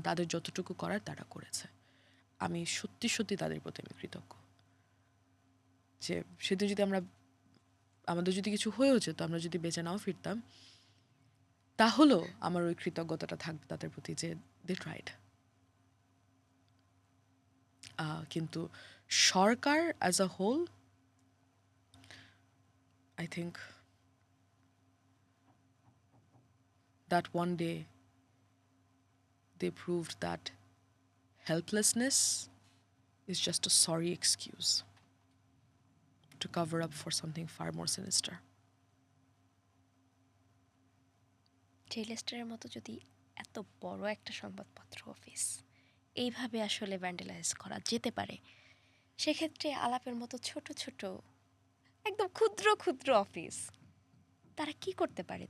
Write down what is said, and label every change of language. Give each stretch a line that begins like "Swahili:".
Bangla: তাদের যতটুকু করার তারা করেছে। আমি সত্যি সত্যি তাদের প্রতি আমি কৃতজ্ঞ। যে সেদিন যদি আমাদের যদি কিছু হয়েও যেত, আমরা যদি বেঁচে নাও ফিরতাম, তাহলেও আমার ওই কৃতজ্ঞতাটা থাকবে তাদের প্রতি যে
English: They tried.
Bangla: কিন্তু সরকার
English: As a whole, I think that one day they proved that helplessness is just a sorry excuse to cover up for something far more sinister.
Bangla: Daily মতো যদি এত বড় একটা সংবাদপত্র অফিস এইভাবে আসলে ভ্যান্ডালাইজ করা যেতে পারে, সেক্ষেত্রে আলাপের মতো ছোট ছোট একদম ক্ষুদ্র ক্ষুদ্র অফিস তারা কি করতে পারে?